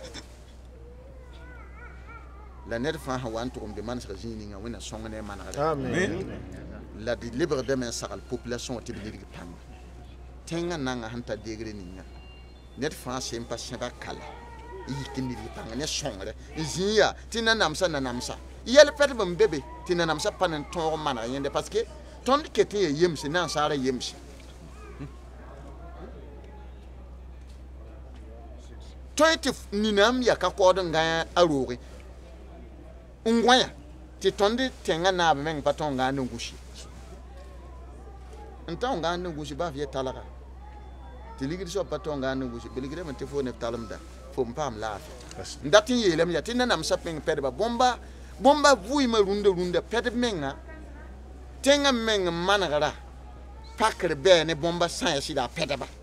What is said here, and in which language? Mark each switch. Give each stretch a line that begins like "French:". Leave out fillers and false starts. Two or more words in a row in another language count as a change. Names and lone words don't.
Mossi: fa be man sa jinga la ned fãa sẽn wa n tʋgem de manesg zĩig ninga wẽnna sõng ne manegre la d lebgdame n sagl population tɩ b lirg pãng tẽngã nanga sẽn tar deegre ninga ned fãa sẽn pa sẽba kala yik n lirg pãng ne sõngre n zĩig yaa tɩ nanamsa yɛl pɛdb n be be tɩ nanamsã pa n tõog n maneg yẽnde
French: parce que
Mossi: tõnd ket n ya yemse nansaara yemse tõe tɩ ninam ya ka kaood n gã a rooge n goãya tɩ tõnd tẽngã naab meng pa tõn gãand n gũsi n tõn gãand n gũsi baa f ye talga tɩ ligd soab pa tõn gãand n gũsi belgrame tɩ fo neb talemda fo n paam laafɩ n dat n yeelame ya tɩ nanamsã pẽng pɛdba bõmba vʋɩɩmã rũndã pɛdb menga tẽngã meng n manegra pakr bɛɛ ne bõmba sã ya sɩda a pɛdba